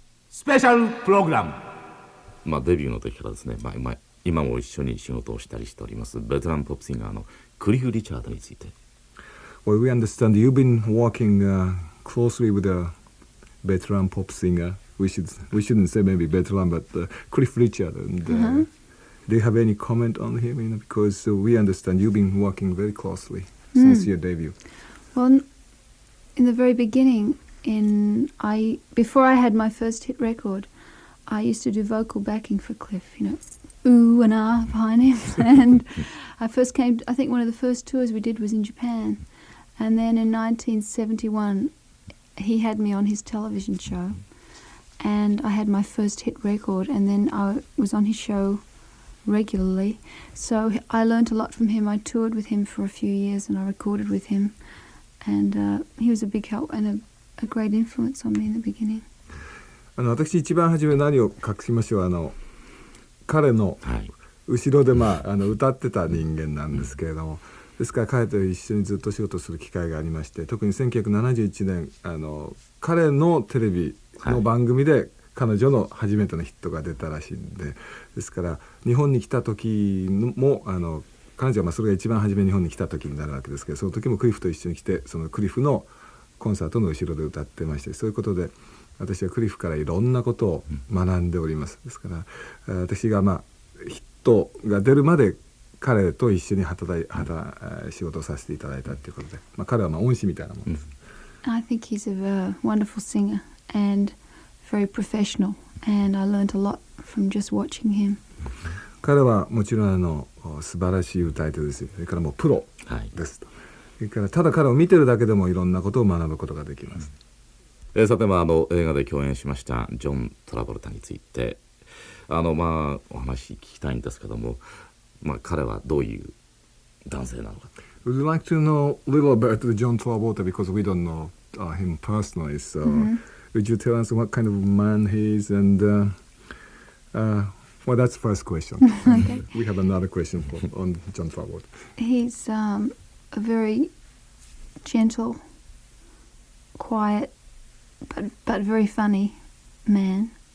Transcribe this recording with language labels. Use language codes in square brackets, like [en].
[ja] スペシャルプログラム。デビューの時からですね、今も一緒に仕事をしたりしておりますベテランポップシンガーのクリフ・リチャードについて。 [en] Well, we understand you've been working closely with a veteran pop singer. We shouldn't say maybe veteran, but Cliff Richard. And do you have any comment on him? Because we understand you've been working very closely since your debut. Well, in the very beginning, before I had my first hit record, I used to do vocal backing for Cliff, ooh and ah behind him. And I think one of the first tours we did was in Japan. And then in 1971, he had me on his television show. And I had my first hit record, and then I was on his show regularly. So I learnt a lot from him. I toured with him for a few years, and I recorded with him. And he was a big help and a great influence on me in the beginning. [ja] 私一番初め何を隠しましょう、彼の後ろで歌ってた人間なんですけれども、ですから彼と一緒にずっと仕事する機会がありまして、特に1971年彼のテレビの番組で彼女の初めてのヒットが出たらしいんで、ですから日本に来た時も彼女はそれが一番初め日本に来た時になるわけですけど、その時もクリフと一緒に来て、そのクリフのコンサートの後ろで歌ってまして、そういうことで私はクリフからいろんなことを学んでおります。ですから私がヒットが出るまで彼と一緒に仕事をさせていただいたということで、彼は恩師みたいなもんです。 [en] I think he's a wonderful singer and very professional, and I learnt a lot from just watching him. [ja] 彼はもちろん素晴らしい歌い手ですよ。それからもうプロですと。それからただ彼を見てるだけでもいろんなことを学ぶことができます。さて映画で共演しましたジョン・トラボルタについてお話聞きたいんですけども、彼はどういう男性なのか。 [en] Would you like to know a little about John Travolta because we don't know him personally? So, would you tell us what kind of man he is? And well, that's the first question. Okay. We have another question on John Travolta. He's a very gentle, quiet, but very funny man.